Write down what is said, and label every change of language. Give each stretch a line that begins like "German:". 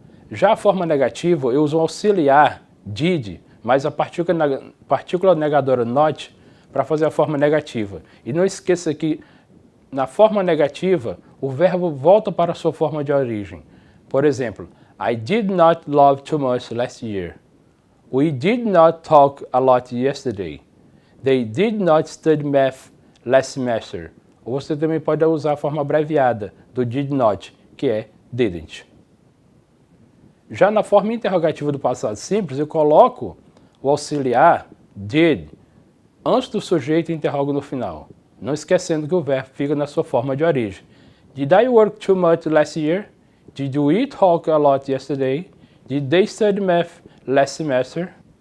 Portuguese: Já a forma negativa, eu uso um auxiliar, did, mais a partícula negadora not para fazer a forma negativa. E não esqueça que na forma negativa, o verbo volta para a sua forma de origem. Por exemplo,
English: I did not love too much last year. We did not talk a lot yesterday. They did not study math last semester.
Portuguese: Ou você também pode usar a forma abreviada do did not, que é didn't. Já na forma interrogativa do passado simples, eu coloco o auxiliar did antes do sujeito e interrogo no final, não esquecendo que o verbo fica na sua forma de origem.
English: Did I work too much last year? Did we talk a lot yesterday? Did they study math last semester?